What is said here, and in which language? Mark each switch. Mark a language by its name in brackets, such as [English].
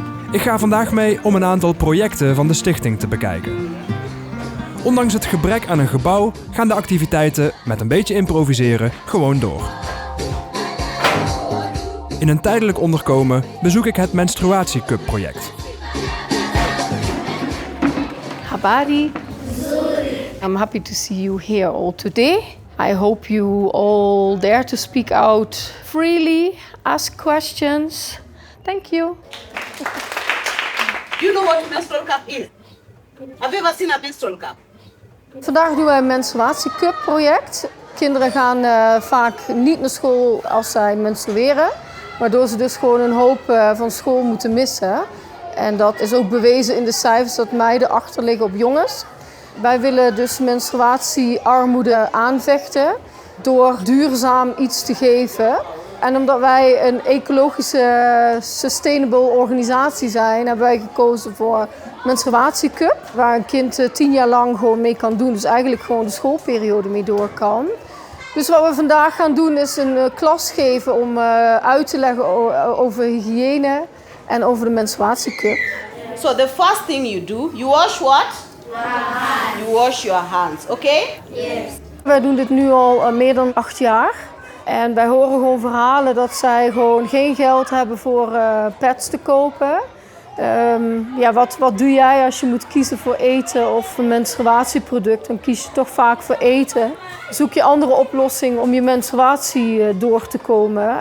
[Dutch] Ik ga vandaag mee om een aantal projecten van de stichting te bekijken. Ondanks het gebrek aan een gebouw gaan de activiteiten met een beetje improviseren gewoon door. In een tijdelijk onderkomen bezoek ik het Menstruatiecup-project. [Swahili] Habari. [English] I'm happy to see you here all today. I hope you all dare to speak out freely, ask questions. Thank you. You know what menstrual cup is? Have you ever seen a menstrual cup? [Dutch] Vandaag doen wij een menstruatiecup-project. Kinderen gaan vaak niet naar school als zij menstrueren, waardoor ze dus gewoon een hoop van school moeten missen. En dat is ook bewezen in de cijfers dat meiden achterliggen op jongens. Wij willen dus menstruatiearmoede aanvechten door duurzaam iets te geven. En omdat wij een ecologische, sustainable organisatie zijn, hebben wij gekozen voor Menstruatiecup, waar een kind 10 jaar lang gewoon mee kan doen. Dus eigenlijk gewoon de schoolperiode mee door kan. Dus wat we vandaag gaan doen is een klas geven om uit te leggen over hygiëne en over de Menstruatiecup. [English] So the first thing you do, you wash what? You wash your hands, okay? Yes. [Dutch] Wij doen dit nu al meer dan 8 jaar. En wij horen gewoon verhalen dat zij gewoon geen geld hebben voor pads te kopen. Ja, wat doe jij als je moet kiezen voor eten of een menstruatieproduct? Dan kies je toch vaak voor eten. Zoek je andere oplossingen om je menstruatie door te komen.